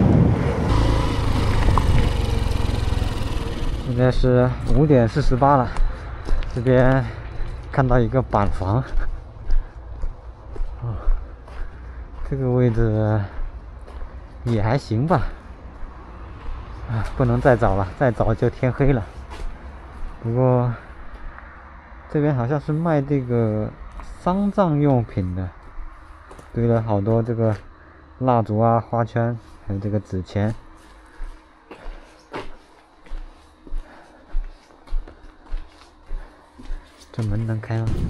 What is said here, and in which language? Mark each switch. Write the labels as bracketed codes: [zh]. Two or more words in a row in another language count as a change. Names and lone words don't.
[zh] 現在是5點48了，這邊看到一個板房，這個位置也還行吧，不能再找了，再找就天黑了。不過這邊好像是賣這個喪葬用品的，堆了好多這個蠟燭啊、花圈，還有這個紙錢。這門能開嗎？